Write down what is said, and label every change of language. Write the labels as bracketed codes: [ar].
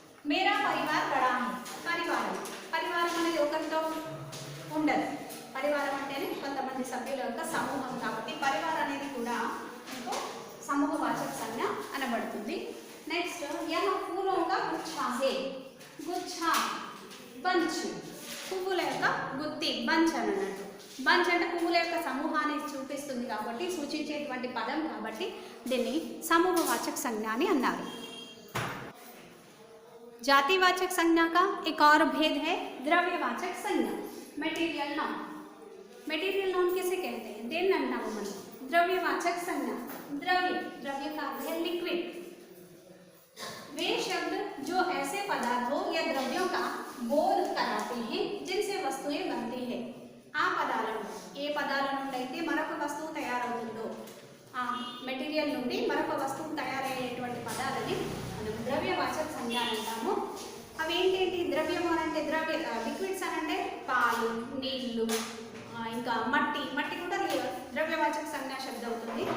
[hi] మేరా పరివార్ బడా హై. [te] పరివారం అనేది ఒకరితో ఉండదు. పరివారం అంటేనే కొంతమంది సభ్యుల యొక్క సమూహం కాబట్టి పరివారం అనేది కూడా ఇంకో సమూహవాచక సంజ్ఞ అనబడుతుంది. [hi] నెక్స్ట్, యహ ఫూలోं का गुच्छा है. [te] గుచ్చా బంచ్, పువ్వుల యొక్క గుత్తి, బంచ్ అని అన్నట్టు. బంచ్ అంటే పువ్వుల యొక్క సమూహాన్ని చూపిస్తుంది కాబట్టి, సూచించేటువంటి పదం కాబట్టి దీన్ని సమూహవాచక సంజ్ఞ అని అన్నారు. [hi] जातिवाचक संज्ञा का एक और भेद है द्रव्यवाचक संज्ञा. मटेरियल नाउन किसे कहते हैं? [te] देन अंटाము మనం. [hi] द्रव्यवाचक संज्ञा, द्रव्य का है लिक्विड. वे शब्द जो ऐसे पदार्थों या द्रव्यों का बोध कराते हैं जिनसे वस्तुएं बनती है. [te] ఆ పదాలను, ఏ పదాల నుండి అయితే మరొక వస్తువు తయారవుతుందో, ఆ మెటీరియల్ నుండి మరొక వస్తువు తయారయ్యేటువంటి పదాలని మనం ద్రవ్యవాచక సంజ్ఞ అంటాము. అవి ఏంటంటే ద్రవ్యము అంటే లిక్విడ్స్ అని అంటే పాలు, నీళ్లు, ఇంకా మట్టి కూడా ద్రవ్యవాచక సంజ్ఞ శబ్దం అవుతుంది.